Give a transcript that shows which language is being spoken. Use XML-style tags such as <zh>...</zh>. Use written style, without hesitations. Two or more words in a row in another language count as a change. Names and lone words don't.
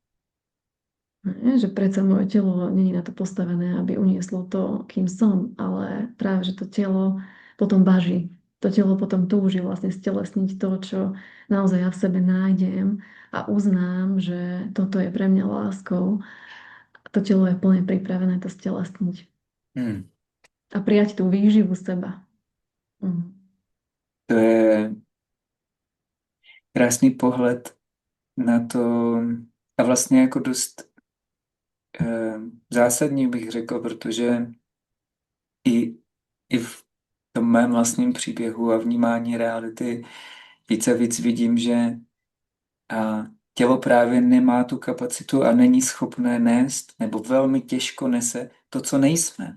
<sk>Že predsa moje telo není na to postavené, aby unieslo to, kým som, ale práve, že to telo potom baží. To telo potom túži vlastne stelesniť to, čo naozaj ja v sebe nájdem a uznám, že toto je pre mňa láskou. To telo je plne pripravené to stelesniť Hmm. a prijať tú výživu seba. Mm.</sk> <cs>To je krásný pohled na to a vlastně jako dost eh, zásadní bych řekl, protože i, i v tom mém vlastním příběhu a vnímání reality víc a víc vidím, že tělo právě nemá tu kapacitu a není schopné nést nebo velmi těžko nese to, co nejsme.</cs>